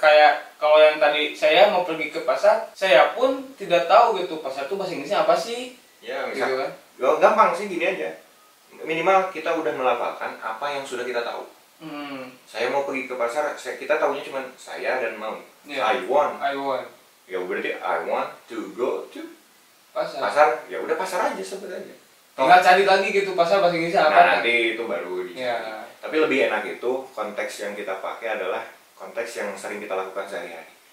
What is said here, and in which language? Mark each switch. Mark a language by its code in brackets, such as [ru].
[id] Kayak kalau yang tadi saya mau pergi ke pasar, saya pun tidak tahu gitu pasar itu bahasa Inggrisnya apa sih. Ya gitu kan. Gampang sih gini aja, minimal kita udah melafalkan apa yang sudah kita tahu. Saya mau pergi ke pasar, kita tahunya cuma saya dan mau. [en] I want. [id] Ya berarti [en] I want to go to pasar. [id] Ya udah pasar aja sebut aja. Tinggal cari lagi gitu pasar bahasa Inggrisnya apa. Nah, nanti itu baru dicari. Tapi lebih enak itu konteks yang kita pakai adalah konteks yang sering kita lakukan sehari-hari.